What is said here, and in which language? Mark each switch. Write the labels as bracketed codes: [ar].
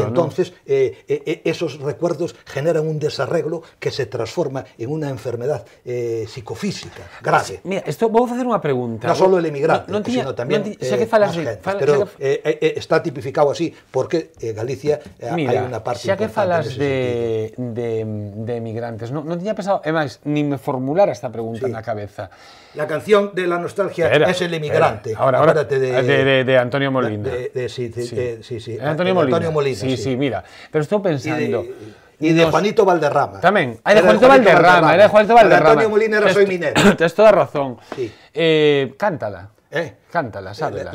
[es] y entonces, esos recuerdos generan un desarreglo que se transforma en una enfermedad psicofísica grave. [gl] Mira, vou facer unha pregunta. [es] No solo el emigrante, sino tamén más gente. [gl] Pero está tipificado así porque Galicia hai unha parte importante. Xa que falas de emigrantes, non tiña pensado, é máis, ni me formulara esta pregunta na cabeza. [es] La canción de la nostalgia es El emigrante. Ahora, de Antonio Molina. Sí. [gl] Antonio Molina. Sí, mira. Pero estou pensando... [es] Y de Juanito Valderrama. [gl] Tamén. Era de Juanito Valderrama. [es] Antonio Molina era Soy minero. [gl] Tens toda razón. Cántala. Cántala, sábela.